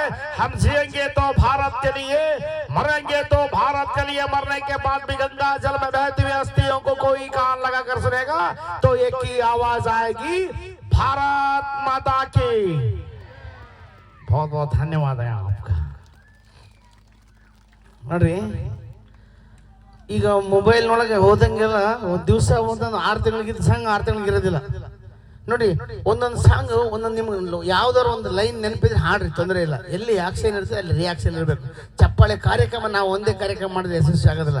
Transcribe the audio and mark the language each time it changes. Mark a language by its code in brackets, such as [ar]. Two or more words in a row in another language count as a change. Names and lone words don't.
[hi] हम जिएंगे तो भारत के लिए, मरेंगे तो भारत के लिए। मरने के बाद भी गंगा जल में बहती हुई अस्थियों को कोई कान लगा कर सुनेगा तो एक ही आवाज आएगी, भारत माता की। बहुत बहुत धन्यवाद है आपका। [kn] ನೋಡ್ರಿ, ಈಗ ಮೊಬೈಲ್ ಒಳಗೆ ಹೋದಂಗೆಲ್ಲ ಒಂದು ದಿವಸ ಒಂದೊಂದು 6 ತಿಂಗಳಿಗಿದ್ದ ಸಾಂಗ್ 6 ತಿಂಗಳಿಗಿರೋದಿಲ್ಲ. ನೋಡಿ, ಒಂದೊಂದು ಸಾಂಗ್ ಒಂದೊಂದು ನಿಮ್ಗೆ ಯಾವ್ದಾರು ಒಂದು ಲೈನ್ ನೆನಪಿದ್ರೆ ಹಾಡ್ರಿ, ತೊಂದರೆ ಇಲ್ಲ. ಎಲ್ಲಿ ಆಕ್ಷನ್ ಇರ್ತದೆ ಅಲ್ಲಿ ರಿಯಾಕ್ಷನ್ ಇರಬೇಕು. ಚಪ್ಪಾಳೆ ಕಾರ್ಯಕ್ರಮ ನಾವು ಒಂದೇ ಕಾರ್ಯಕ್ರಮ ಮಾಡಿದ್ರೆ ಯಶಸ್ವಿ ಆಗೋದಿಲ್ಲ.